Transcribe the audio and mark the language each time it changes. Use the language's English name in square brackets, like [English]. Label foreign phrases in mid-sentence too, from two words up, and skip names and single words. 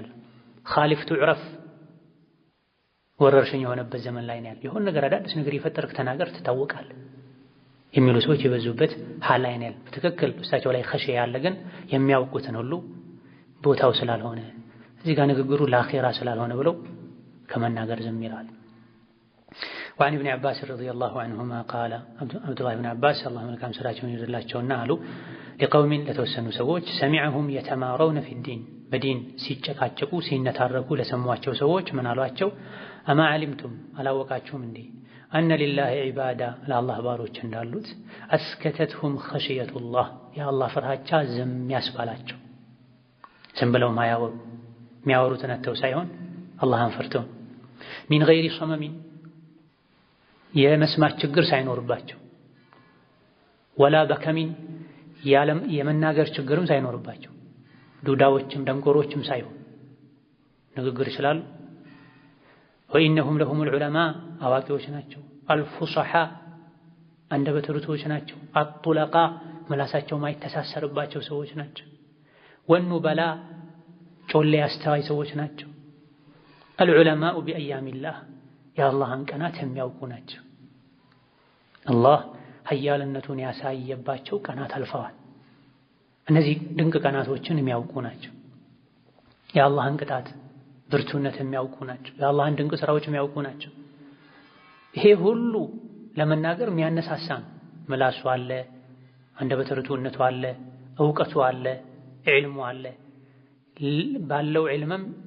[Amharic] ያለው። [Arabic] خالف تعرف [Amharic] ወረርሽኝ የሆነበት ዘመን ላይ ነው ያለው። የሆነ ነገር አዳዲስ ነገር የፈጠርክ ተናገር ትታወቃለህ የሚሉ ሰዎች የበዙበት ሐል ላይ ነው ያለው። በትክክል እሳቸው ላይ ኸሽያ ያለ ግን የሚያውቁትን ሁሉ ቦታው ስላልሆነ እዚህ ጋር ንግግሩ ለአኺራ ስላልሆነ ብለው ከመናገር ዝም ይላል። [Arabic] وعن ابن عباس رضي الله عنهما قال عبد الله بن عباس الله [Amharic] መልካም ስራቸውን ይደላቸውና አሉ لقوم ለተወሰኑ ሰዎች [Arabic] سمعهم يتمارون في الدين [Amharic] በዲን ሲጨቃጨቁ ሲነታረኩ ለሰሟቸው ሰዎች ምን አሏቸው? [Arabic] أما علمتم [Amharic] አላወቃችሁም እንዴ [Arabic] أن لله عبادا [Amharic] ለአላህ ባሮች እንዳሉት [Arabic] أسكتتهم خشية الله [Amharic] የአላህ ፍርሃቻ ዝም ያስባላቸው። ዝም ብለው ማያወሩ የሚያወሩትን አተው ሳይሆን አላህን ፈርተው [Arabic] من غير صمم [Amharic] የመስማት ችግር ሳይኖርባቸው [Arabic] ولا بكم [Amharic] የመናገር ችግርም ሳይኖርባቸው ዱዳዎችም ደንቆሮችም ሳይሆን ንግግር ይችላሉ። [Arabic] وإنهم لهم العلماء [Amharic] አዋቂዎች ናቸው። አልፉصሓ አንደበተ ርቱዓን ናቸው። አጡለቃ ምላሳቸው ማይተሳሰርባቸው ሰዎች ናቸው። ወኑበላ ጮሌ አስተዋይ ሰዎች ናቸው። [Arabic] العلماء بأيام الله [Amharic] የአላህን ቀናት የሚያውቁ ናቸው። አላህ ኃያልነቱን ያሳየባቸው ቀናት አልፈዋል። እነዚህ ድንቅ ቀናቶችን የሚያውቁ ናቸው። የአላህን ቅጣት ብርቱነት የሚያውቁ ናቸው። የአላህን ድንቅ ስራዎች የሚያውቁ ናቸው። ይሄ ሁሉ ለመናገር የሚያነሳሳ ነው። ምላሱ አለ፣ አንደበተ ርቱዕነቱ አለ፣ እውቀቱ አለ፣ ዒልሙ አለ። ባለው ዒልምም